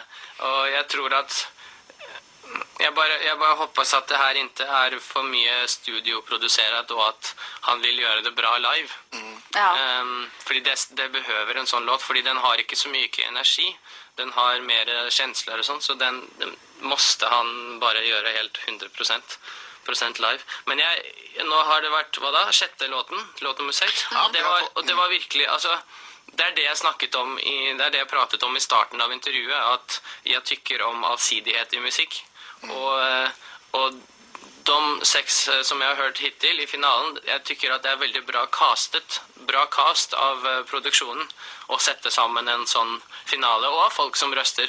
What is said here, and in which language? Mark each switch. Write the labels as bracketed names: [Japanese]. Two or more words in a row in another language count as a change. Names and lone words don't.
[Swedish] Och jag tror att jag bara hoppas att det här inte är för mycket studioproducerat och att han vill göra det bra live. Fordi det behöver en sån låt, fordi den har inte så mycket energi. Den har mer känslor och sånt, så den måste han bara göra helt 100% live. [Norwegian] Men nå har det vært, hva da? 6. låt nummer 6. Det var virkelig, altså, det er det jeg snakket om, det er det jeg pratet om i starten av intervjuet, at jeg tykker om allsidighet i musikk. Og de 6 som jeg har hørt hittil i finalen, jeg tykker at det er veldig bra cast av produksjonen å sette sammen en sånn finale, og av folk som røster.